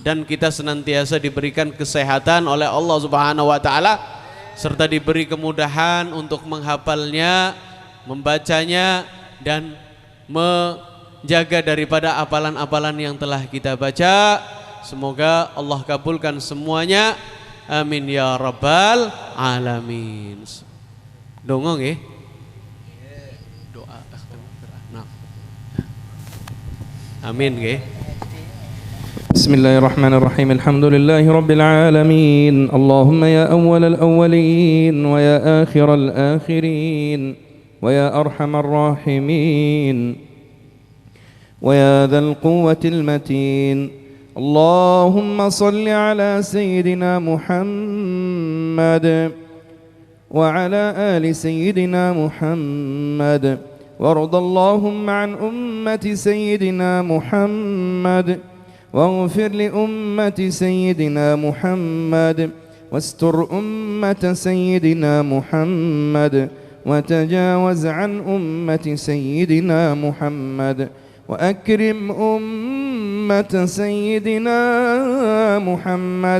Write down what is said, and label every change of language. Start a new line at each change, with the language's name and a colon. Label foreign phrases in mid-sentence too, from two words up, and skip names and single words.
Indonesian: Dan kita senantiasa diberikan kesehatan oleh Allah
Arabic: سبحانه وتعالى
Indonesian: serta diberi kemudahan untuk menghafalnya, membacanya dan menjaga daripada apalan-apalan yang telah kita baca. Semoga Allah kabulkan semuanya,
Arabic: آمين يا رب العالمين.
Indonesian: Dongong ya, doa amin ya.
Arabic: بسم الله الرحمن الرحيم الحمد لله رب العالمين. اللهم يا أول الأولين ويا آخر الآخرين ويا أرحم الراحمين ويا ذا القوة المتين. اللهم صل على سيدنا محمد وعلى آل سيدنا محمد وارض اللهم عن أمة سيدنا محمد واغفر لأمة سيدنا محمد واستر أمة سيدنا محمد وتجاوز عن أمة سيدنا محمد وأكرم أمة سيدنا محمد.